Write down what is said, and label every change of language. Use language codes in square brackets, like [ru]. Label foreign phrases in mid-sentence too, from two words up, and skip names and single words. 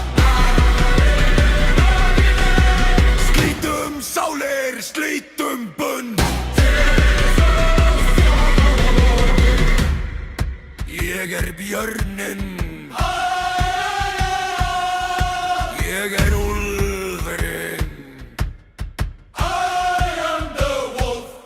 [is] Slítum sálir, slítum bönd. Ég er björninn. Ég er úlfurinn. [en] I am the wolf.